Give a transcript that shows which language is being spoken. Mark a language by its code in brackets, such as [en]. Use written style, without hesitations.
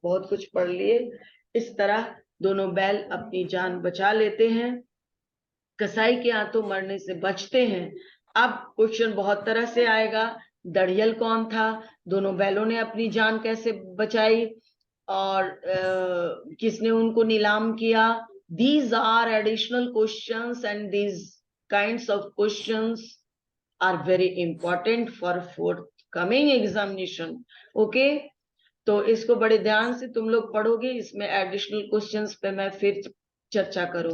[hi] बहुत कुछ पढ़ लिए। इस तरह दोनों बैल अपनी जान बचा लेते हैं, कसाई के हाथों मरने से बचते हैं। अब क्वेश्चन बहुत तरह से आएगा। दड़ियल कौन था? दोनों बैलों ने अपनी जान कैसे बचाई? और किसने उनको नीलाम किया? [en] These are additional questions, and these kinds of questions are very important for forthcoming examination. Okay? [hi] तो इसको बड़े ध्यान से तुम लोग पढ़ोगे। इसमें एडिशनल क्वेश्चंस पे मैं फिर चर्चा करूंगी।